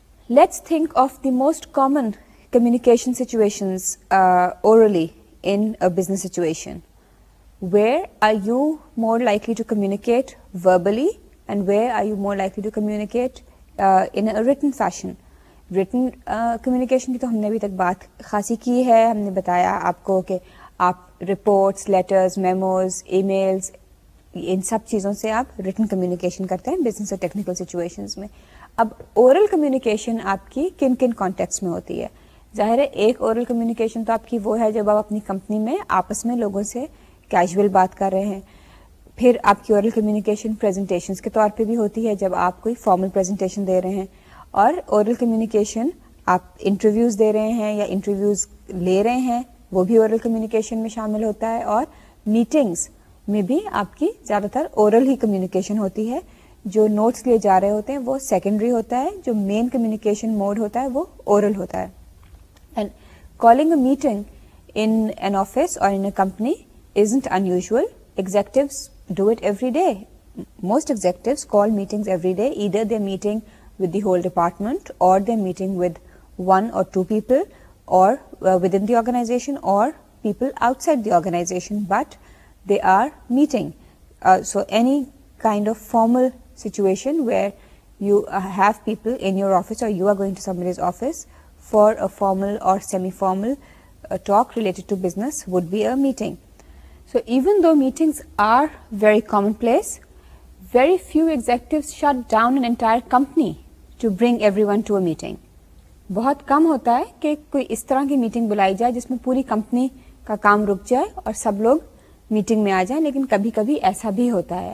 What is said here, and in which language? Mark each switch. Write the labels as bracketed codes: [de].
[en] Let's think of the most common communication situations orally in a business situation. Where are you more likely to communicate verbally and where are you more likely to communicate in a written fashion? [ur] Written communication کی تو ہم نے ابھی تک بات خاصی کی ہے. ہم نے بتایا آپ کو کہ آپ reports, letters, memos, e mails, ان سب چیزوں سے آپ ریٹن کمیونیکیشن کرتے ہیں بزنس اور ٹیکنیکل سچویشنز میں. اب اورل کمیونیکیشن آپ کی کن کن کانٹیکٹس میں ہوتی ہے؟ ظاہر ہے ایک اورل کمیونیکیشن تو آپ کی وہ ہے جب آپ اپنی کمپنی میں آپس میں لوگوں سے کیجول بات کر رہے ہیں. پھر آپ کی اورل کمیونیکیشن پریزنٹیشنز کے طور پہ بھی ہوتی ہے جب آپ کوئی فارمل پریزنٹیشن دے رہے ہیں. اور اورل کمیونیکیشن آپ انٹرویوز دے رہے ہیں یا انٹرویوز لے رہے ہیں, وہ بھی اورل کمیونیکیشن میں شامل ہوتا ہے. اور میٹنگز میں بھی آپ کی زیادہ تر اورل ہی کمیونیکیشن ہوتی ہے. جو نوٹس لیے جا رہے ہوتے ہیں وہ سیکنڈری ہوتا ہے, جو مین کمیونیکیشن موڈ ہوتا ہے وہ اورل ہوتا ہے. [en] And calling a meeting in an office or in a company isn't unusual. Executives do it every day. Most executives call meetings every day. Either they're meeting with the whole department or they're meeting with 1 or 2 people or within the organization or people outside the organization, but they are meeting. So any kind of formal situation where you have people in your office or you are going to somebody's office for a formal or semi-formal talk related to business would be a meeting. So even though meetings are very commonplace, very few executives shut down an entire company to bring everyone to a meeting. [ur] بہت کم ہوتا ہے کہ کوئی اس طرح کی meeting بلائی جائے جس میں پوری کمپنی کا کام رک جائے اور سب لوگ میٹنگ میں آ جائیں, لیکن کبھی کبھی ایسا بھی ہوتا ہے.